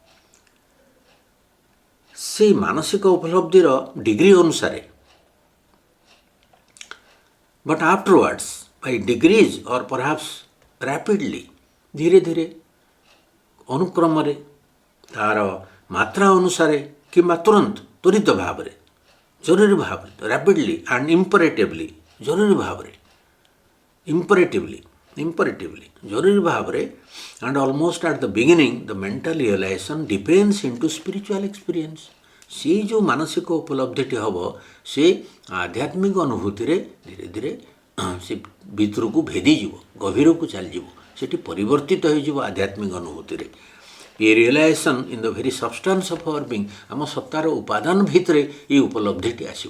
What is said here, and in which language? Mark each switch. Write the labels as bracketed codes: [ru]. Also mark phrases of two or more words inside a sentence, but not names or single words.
[or] ସେଇ ମାନସିକ ଉପଲବ୍ଧିର ଡିଗ୍ରୀ ଅନୁସାରେ [en] but afterwards by degrees or perhaps rapidly, [or] ଧୀରେ ଧୀରେ ଅନୁକ୍ରମରେ ତାର ମାତ୍ରା ଅନୁସାରେ କିମ୍ବା ତ୍ୱରିତ ଭାବରେ, ଜରୁରୀ ଭାବରେ, [en] rapidly and imperatively, [or] ଜରୁରୀ ଭାବରେ, [en] imperatively [or] ଜରୁରୀ ଭାବରେ [en] and almost at the beginning the mental realization depends into spiritual experience। [or] ସେ ଯେଉଁ ମାନସିକ ଉପଲବ୍ଧିଟି ହେବ ସେ ଆଧ୍ୟାତ୍ମିକ ଅନୁଭୂତିରେ ଧୀରେ ଧୀରେ ସେ ଭିତରକୁ ଭେଦିଯିବ, ଗଭୀରକୁ ଚାଲିଯିବ, ସେଠି ପରିବର୍ତ୍ତିତ ହୋଇଯିବ ଆଧ୍ୟାତ୍ମିକ ଅନୁଭୂତିରେ। [en] A realization in the very substance of our being, [or] ଆମ ସତ୍ତାର ଉପାଦାନ ଭିତରେ ଏ ଉପଲବ୍ଧିଟି ଆସିବ।